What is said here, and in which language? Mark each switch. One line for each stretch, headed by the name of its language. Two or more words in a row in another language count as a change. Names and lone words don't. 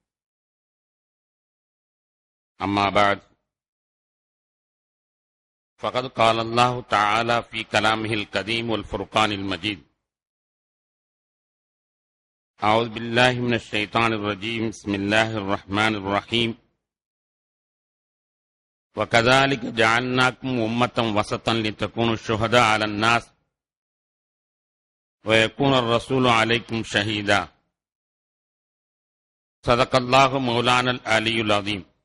Arabic: أما بعد. فقد قال الله تعالى في كلامه القديم والفرقان المجيد. أعوذ بالله من الشيطان الرجيم. بسم الله الرحمن الرحيم. وَكَذَلِكَ جَعَلْنَاكُمْ أُمَّةً وَسَطًا لِتَكُونُوا شُهَدَاءَ عَلَى النَّاسِ وَيَكُونَ الرَّسُولُ عَلَيْكُمْ شَهِيدًا. صدق الله مولانا العلي العظيم.